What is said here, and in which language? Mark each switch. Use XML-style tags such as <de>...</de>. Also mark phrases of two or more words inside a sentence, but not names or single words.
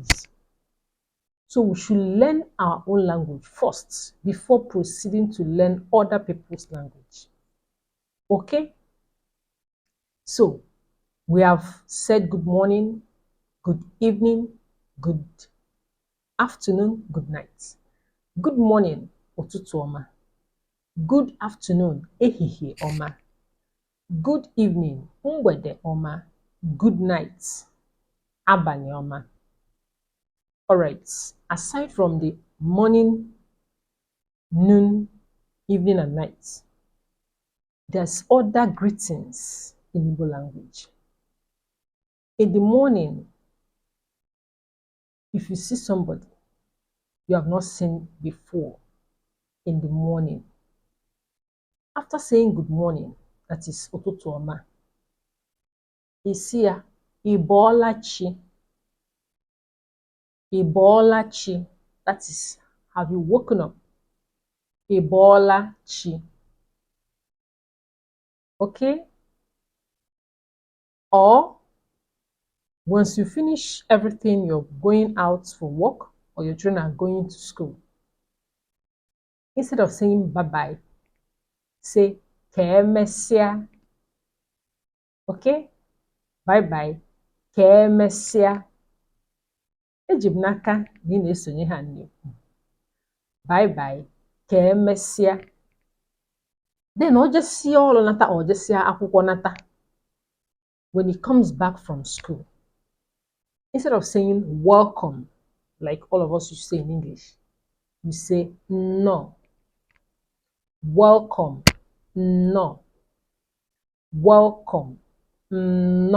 <en>So we should learn our own language first before proceeding to learn other people's language. Okay? So we have said good morning, good evening, good afternoon, good night. Good morning,</en> <ig>ụtụtụ ọma.</ig> <en>Good afternoon,</en> <ig>ehihie ọma.</ig> <en>Good evening,</en> <ig>mgbede ọma.</ig> <en>Good night,</en> <ig>abalị ọma.</ig> <en>Alright, aside from the morning, noon, evening, and night, there's other greetings in Igbo language. In the morning, if you see somebody you have not seen before in the morning, after saying good morning, that is</en> <ig>ụtụtụ ọma,</ig> <en>you see</en> <ig>ya, ị bọọla chi. Ị bọọla chi,</ig> <en>that is, have you woken up?</en> <ig>Ị bọọla chi.</ig> <en>Okay? Or once you finish everything, you're going out for work or your children are going to school. Instead of saying bye-bye, say</en> <ig>ka emesịa.</ig> <en>Okay? Bye-bye,</en> <ig>ka emesịa. Eji m n'aka na ị na-esonye ha n'ekwu.</ig> <en>Bye-bye,</en> <ig>ka emesịa. Then ọ jesịa ọrụ nata, ọ jesịa akwụkwọ nata.</ig> <en>When he comes back from school, instead of saying welcome, like all of us used to say in English, you say no. Welcome, no. Welcome, no.</en>